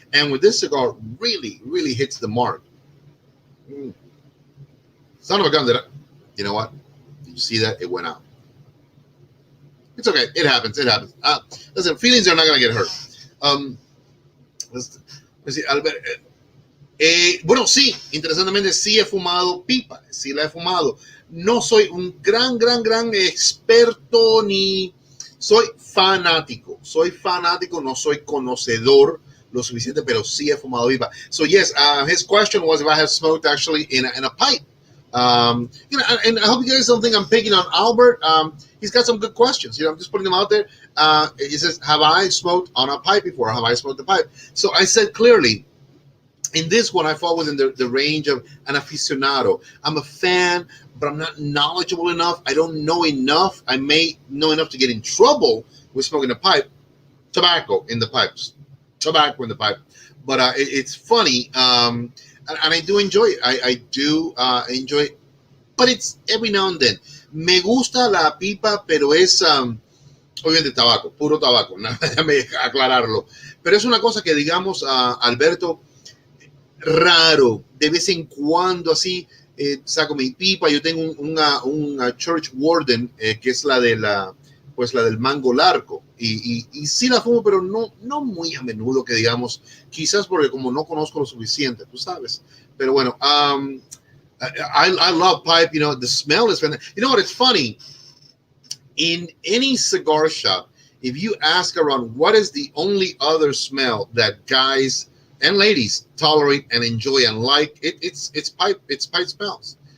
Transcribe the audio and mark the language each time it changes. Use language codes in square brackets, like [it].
[en] And with this cigar, really, really hits the mark. Son of a gun, you know what? Did you see that? It went out. It's okay. It happens. Listen, feelings are not going to get hurt. Let's see, Albert. [es] Bueno, sí, interesantemente sí he fumado pipa, sí la he fumado. No soy un gran experto ni soy fanático, no soy conocedor lo suficiente, pero sí he fumado pipa. [en] So yes, his question was if I have smoked actually in a pipe. And I hope you guys don't think I'm picking on Albert. He's got some good questions. I'm just putting them out there. He says, have I smoked on a pipe before? Have I smoked a pipe? So I said clearly, in this one, I fall within the range of an aficionado. I'm a fan, but I'm not knowledgeable enough. I don't know enough. I may know enough to get in trouble with smoking a pipe. Tobacco in the pipes. Tobacco in the pipe. But it's funny, and I do enjoy it. I do enjoy it, but it's every now and then. [es] Me gusta la pipa, pero es obviamente tabaco, puro tabaco. Déjame aclararlo. Pero es una cosa que, digamos, Alberto, raro, de vez en cuando así, saco mi pipa. Yo tengo una church warden, que es la de pues la del mango largo, y sí la fumo, pero no muy a menudo, que digamos, quizás porque como no conozco lo suficiente, tú sabes. Pero bueno, [en] I love pipe. The smell is fantastic. You know what, it's funny, in any cigar shop, if you ask around what is the only other smell that guys and ladies tolerate and enjoy and like, it's pipe smells.